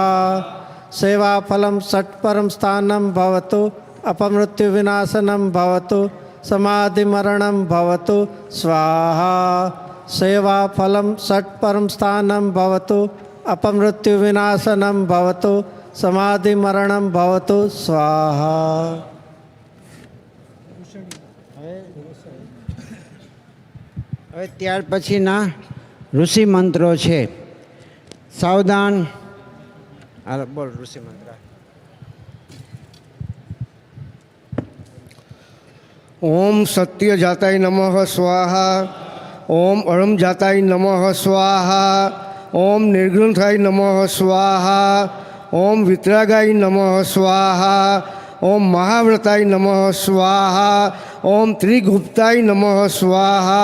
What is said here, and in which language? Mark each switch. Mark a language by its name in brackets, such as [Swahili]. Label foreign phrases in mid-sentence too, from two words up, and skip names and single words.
[Sanskrit] सेवाफलं षट्परं स्थानं भवतु अपमृत्युविनाशनं भवतु समाधिमरणं भवतु स्वाहा. सेवाफलं षट्परं स्थानं भवतु अपमृत्युविनाशनं भवतु समाधिमरणं भवतु स्वाहा. [Gujarati] હવે ત્યાર પછીના ઋષિ મંત્રો છે. સાવધાન. હાલો બોલ ઋષિ મંત્ર. [Sanskrit] ओम सत्य जाताय नमः स्वाहा ओम अरम जाताय नमः स्वाहा ओम निर्ग्रंथाय नमः स्वाहा ओम वितरागाय नमः स्वाहा ओम महाव्रताय नमः स्वाहा ओम त्रिगुप्ताय नमः स्वाहा